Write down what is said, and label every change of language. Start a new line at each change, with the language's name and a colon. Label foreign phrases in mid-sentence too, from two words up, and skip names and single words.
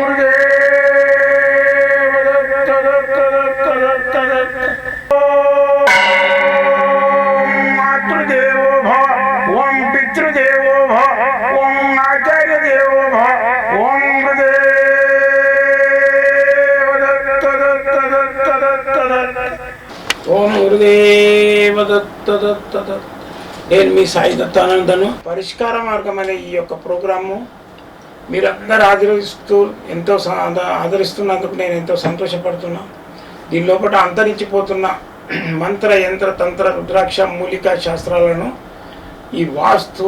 Sanskrit: गुरुदेव दत्त दत्त दत्त दत्त दत्त ओम मातृदेवो भव ओम पितृदेवो भव ओम आचार्य देवो भव ओम गुरुदेव दत्त दत्त दत्त दत्त दत्त ओम गुरुदेव दत्त दत्त दत्त.
Telugu: నేను మీ సాయి దత్తానందను. పరిష్కార మార్గం అనే ఈ యొక్క ప్రోగ్రాము మీరందరూ ఆదరిస్తున్నందుకు నేను ఎంతో సంతోషపడుతున్నా. దీని లోపల అంతరించిపోతున్న మంత్ర యంత్ర తంత్ర రుద్రాక్ష మూలిక శాస్త్రాలను ఈ వాస్తు